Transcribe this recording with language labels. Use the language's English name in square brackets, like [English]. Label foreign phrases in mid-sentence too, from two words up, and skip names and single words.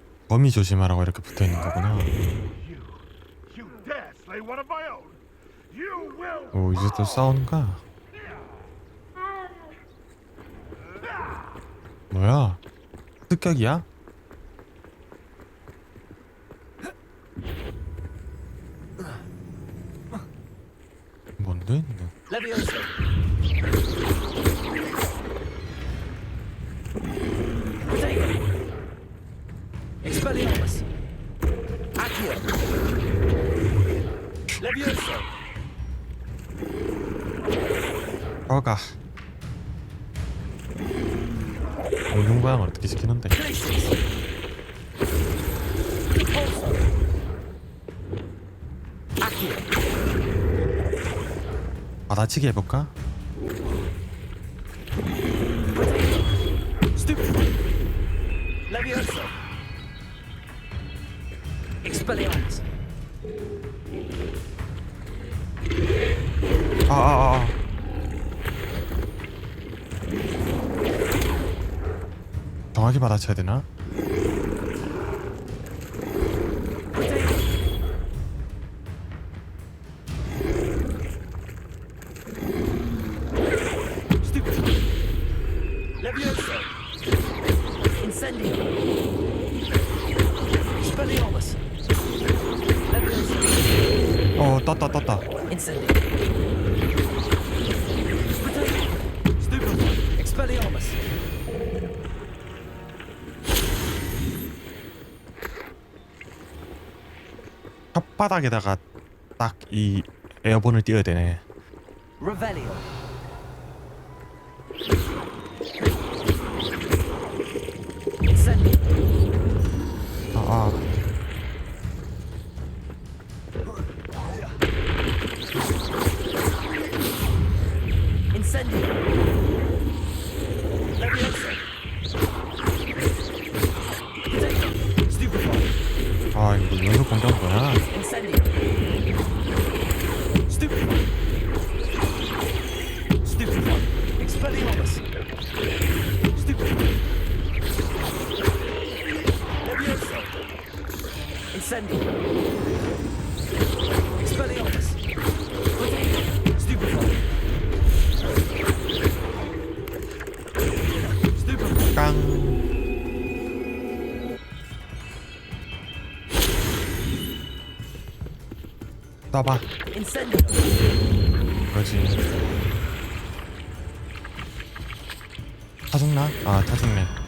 [Korean] 범위 조심하라고 이렇게 붙어 있는 거구나. [English] You dare slay one of my own? You will. [Korean] 오, 이제 또 싸우는가? 뭐야? 습격이야? 뭔데? [English] Levioso. Protego. Expelliarmus. Accio. Levioso. [Korean] 어가. 공중 모양을 어떻게 시키는데? [English] Glacius. Repulso. Accio. [Korean] 받아치기 해볼까? [English] Stupefy. Levioso. Expelliarmus. [Korean] 아. 정확히 받아쳐야 되나? [English] Stupefy. Levioso. Incendio. Expelliarmus. Levioso. [Korean] 떴다. [English] Incendio. Stupefy. Expelliarmus. [Korean] 혓바닥에다가 딱 이 에어본을 띄워야 되네. [English] Revelio. Incendio. [Korean] 아. [English] Incendio. Levioso. Stupefy. [Korean] 아, 이거 연속 공격한 거야? [English] Incendio. Stupefy. Stupefy. Expelliarmus. Stupefy. Levioso. Incendio. Expelliarmus. Stupefy. Stupefy. [Korean] 깡. 쏴봐. [English] Incendio. [Korean] 그렇지. 타죽나? 아, 타죽네.